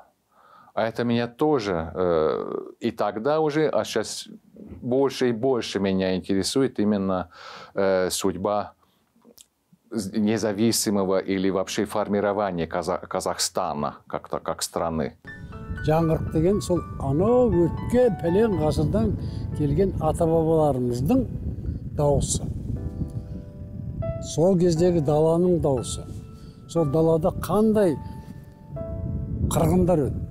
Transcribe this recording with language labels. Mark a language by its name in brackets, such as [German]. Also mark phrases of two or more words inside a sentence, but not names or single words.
[Russian] А это меня тоже и тогда уже, а сейчас больше и больше меня интересует именно судьба независимого или вообще формирования Казахстана как страны. [Kazakh] Жаңғырық деген сол анау өткен пәлен ғасырдан келген ата-бабаларымыздың дауысы. Сол кездегі даланың дауысы. Сол далада қандай қырғындар өтті.